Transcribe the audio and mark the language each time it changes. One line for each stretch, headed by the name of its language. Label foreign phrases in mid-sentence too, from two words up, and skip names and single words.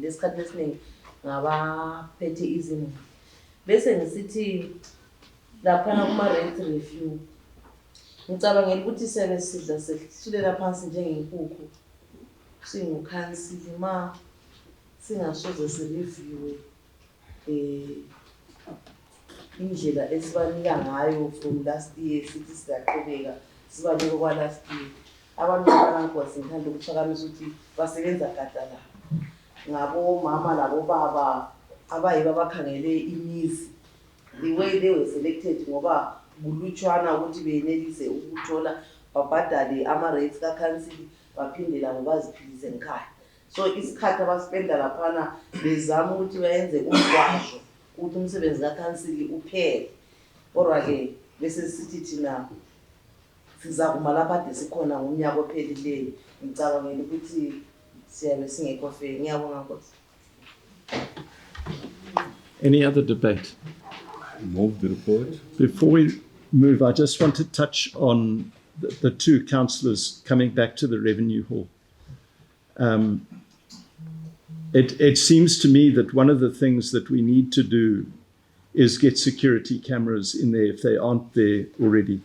North Ndebele: Lesikhathi esiningi ngabaphethe izimuli. Bese ngisithi laphana kuma-
English: rate review
North Ndebele: ngicabangela ukuthi sebe sidla sehlulela phansi njengenkukhu singukhansili ma singasoze sireviewe indlela esibanika ngayo
English: from last year
North Ndebele: sithi siyaqhubeka sibanika kwa-last year. Abantu abanankosi ngithanda ukuphakamisa ukuthi basebenza gadala ngabomama nabobaba abayibo abakhangele imizi.
English: The way they were selected
North Ndebele: ngoba bulutshwana ukuthi benelise ukuthola babhadale ama-rates kakhansili baphindela ngobaziphilise ngekhaya. So isikhathi abaspenda laphana bezama ukuthi bayenze umgwaqo ukuthi umsebenzi kakhansili uphele. Kodwa-ke bese sithi thina sizakuma lapha kade sikhona ngomnyaka ophelileyo. Ngicabangela ukuthi siyabe singekho fair. Ngiyabonga Nkosi.
English: Any other debate? Move the report. Before we move, I just want to touch on the two councillors coming back to the Revenue Hall. It seems to me that one of the things that we need to do is get security cameras in there if they aren't there already.